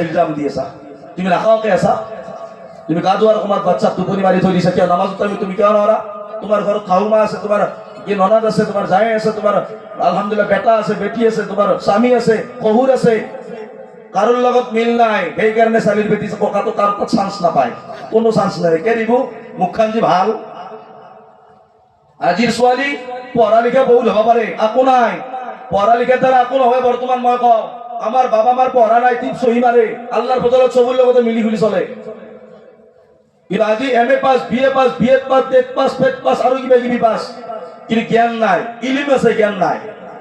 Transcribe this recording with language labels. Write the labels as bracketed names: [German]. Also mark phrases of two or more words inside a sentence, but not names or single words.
[Assamese] ইলজাম দি আছা। তুমি নাখাওকে আছা, তুমি গা ধোৱাৰ সময়ত বাচ্চাক টোপনি মাৰি থৈ দিছা, কিয় নামাজত তুমি কিয় নোৱাৰা? তোমাৰ ঘৰত শাহুমা আছে, তোমাৰ কি ননদ আছে, তোমাৰ জাই আছে, তোমাৰ আলহামদুলিল্লাহ বেটা আছে, বেটি আছে, তোমাৰ স্বামী আছে, শহুৰ আছে, কারোর লগত মিল নাই, সেই কারণে চালির বেটি ককাটো তার চান্স নাপায়, কোনো চান্স নাই। কে দিব? মুখখান যে ভাল, আজিৰ ছোৱালী পঢ়া লিখা বহুত হ'ব পাৰে, একো নাই। পঢ়া লিখাৰ দ্বাৰা একো নহয়। বৰ্তমান মই কওঁ, আমাৰ বাবা মাৰ পঢ়া নাই, টিপ চহী মাৰে, আল্লাহৰ বদলত চবৰ লগতে মিলি খুলি চলে। কিন্তু আজি এম এ পাছ, বি এ পাছ, বি এড পাছ, টেট পাছ, ফেট পাছ আৰু কিবা কিবি পাছ, কিন্তু জ্ঞান নাই, ইলিম আছে, জ্ঞান নাই।